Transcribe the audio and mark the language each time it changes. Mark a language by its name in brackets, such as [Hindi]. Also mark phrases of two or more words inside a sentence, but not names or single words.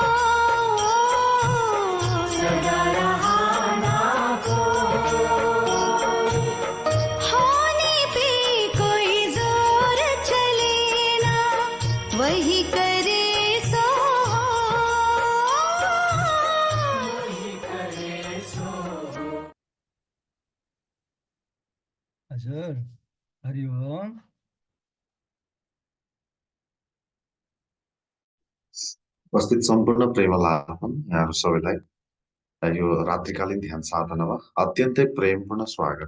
[Hindi] सदा रहा ना कोई, होने पे कोई जोर चले ना, वही करे सो वही करे सो। [Nepali] हजुर हरिओम। उपस्थित सम्पूर्ण प्रेमलाई अर्पण यहाँहरू सबैलाई यो रात्रिकालीन ध्यान साधनामा अत्यन्तै प्रेमपूर्ण स्वागत छ।